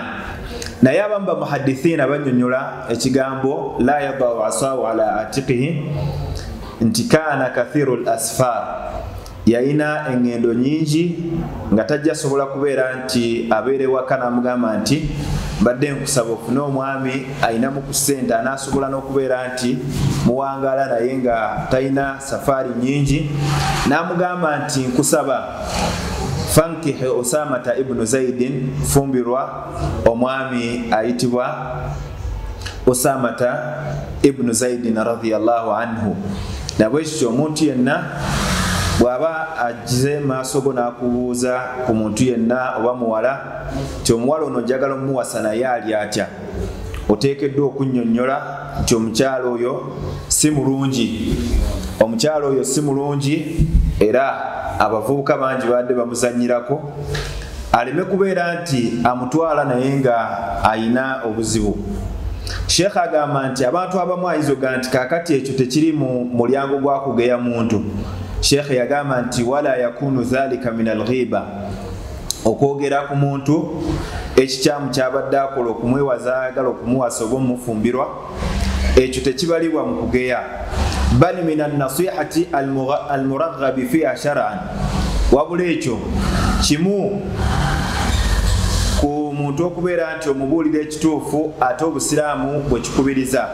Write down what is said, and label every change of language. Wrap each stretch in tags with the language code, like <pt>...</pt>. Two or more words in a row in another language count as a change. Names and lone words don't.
<lg>Naye abamu bamuhadithiina bannyonnyola ekigambo</lg> <ar>لا يضع عصاه على عاتقه</ar> <lg>nti</lg> <ar>كان كثير الأسفار,</ar> <lg>yalina engendo nyingi nga tajja sobola kubeera nti abeere waka n'amugamba nti mbadde nkusaba ofune omwami ayinamu ku ssente anaasobola n'okubeera nti muwangaala naye nga talina safaari nyingi. N'amugamba nti nkusaba</lg> <ar>فانكحي أسامة بن زيد,</ar> <lg>fumbirwa omwami ayitibwa Usamata ibnu Zaidin</lg> <ar>رضي الله عنه.</ar> <lg>Nabwekityo omuntu yenna bw'aba agize maaso go n'akubuuza ku muntu yenna oba muwala nti omuwala ono njagala omuwasa naye ali atya, oteekeddwa okunnyonnyola nti omukyala oyo si mulungi, omukyala oyo si mulungi, era abavubuka bangi badde bamuzannyirako, aleme kubeera nti amutwala naye nga ayina obuzibu. Sheikh agamba nti abantu abamu ayinza nti kakati ekyo tekiri mu mulyango gwa kugeya muntu. Sheikh yagamba nti</lg> <ar>ولا يكون ذلك من الغيبة,</ar> <lg>okwogera ku muntu ekikyamu kyabadde akola okumwewaza ayagala okumuwasa oba omufumbirwa, ekyo tekibalibwa mu kugeya.</lg> <ar>بل من النصيحة المرغب فيها شرعا,</ar> <lg>wabula ekyo kimu ku muntu okubeera nti omubuulira ekituufu ate obusiraamu bwe kikubiriza.</lg>